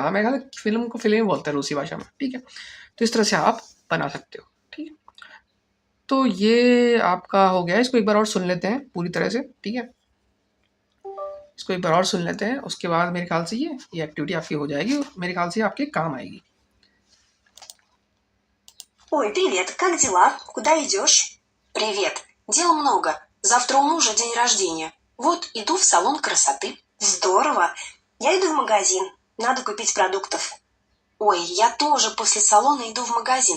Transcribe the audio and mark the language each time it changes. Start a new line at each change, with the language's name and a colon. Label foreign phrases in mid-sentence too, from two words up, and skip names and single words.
Hindi: हाँ, मेरे ख्याल से फिल्म को फिल्म ही बोलते हैं रूसी भाषा में, ठीक है। तो इस तरह से आप बना सकते हो, ठीक है। तो ये आपका हो गया, इसको एक बार और सुन लेते हैं पूरी तरह से, ठीक है। इसको एक बार और सुन लेते हैं, उसके बाद मेरे ख्याल से ये एक्टिविटी आपकी हो जाएगी और मेरे ख्याल से आपके काम आएगी।
Russian: Ой, привет, как дела? Куда идешь? Привет. Дел много. Завтра у мужа день рождения. Вот, иду в салон красоты. Здорово. Я иду в магазин. Надо купить продуктов. Ой, я тоже после салона иду в магазин.